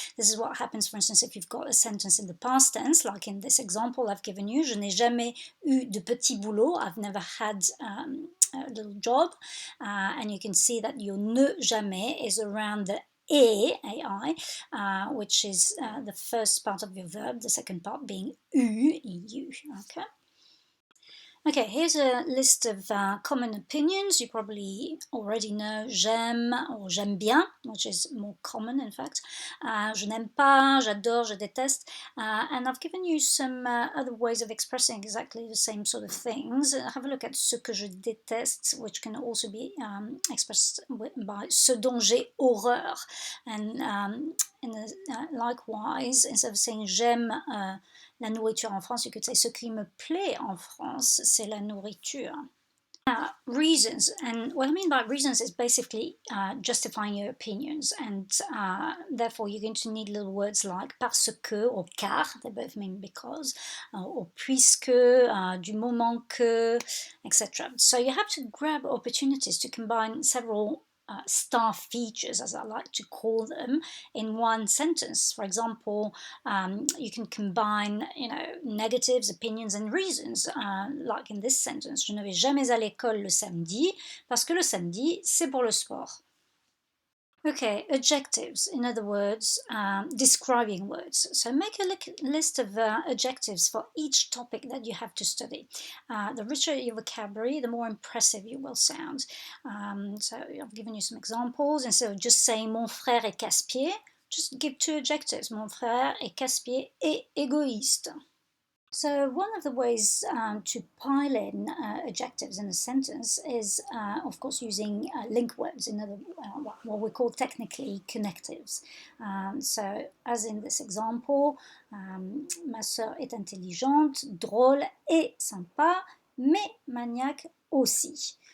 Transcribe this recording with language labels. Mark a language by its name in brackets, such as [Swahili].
[English] This is what happens, for instance, if you've got a sentence in the past tense, like in this example I've given you, [French] je n'ai jamais eu de petit boulot, [English] I've never had a little job, and you can see that your ne jamais is around the AI, which is the first part of your verb, the second part being eu, okay? Okay, here's a list of common opinions. You probably already know j'aime or j'aime bien, which is more common in fact. [French] Je n'aime pas, j'adore, je déteste. [English] And I've given you some other ways of expressing exactly the same sort of things. Have a look at [French] ce que je déteste, [English] which can also be expressed by [French] ce dont j'ai horreur. [English] And likewise, instead of saying [French] j'aime la nourriture en France, [English] you could say [French] ce qui me plaît en France, c'est la nourriture. [English] Reasons, and what I mean by reasons is basically justifying your opinions, and therefore you're going to need little words like parce que or car, they both mean because, or puisque, du moment que, etc. So you have to grab opportunities to combine several star features, as I like to call them, in one sentence. For example, you can combine, negatives, opinions, and reasons, like in this sentence. [French] Je ne vais jamais à l'école le samedi parce que le samedi, c'est pour le sport. [English] Okay, adjectives, in other words, describing words. So make a list of adjectives for each topic that you have to study. The richer your vocabulary, the more impressive you will sound. So I've given you some examples. Instead of just saying [French] mon frère est casse-pied, [English] just give two adjectives. [French] Mon frère est casse-pied et égoïste. [English] So one of the ways to pile in adjectives in a sentence is, of course, using link words, in other what we call technically connectives. So, as in this example, [French] ma sœur est intelligente, drôle et sympa, mais maniaque aussi.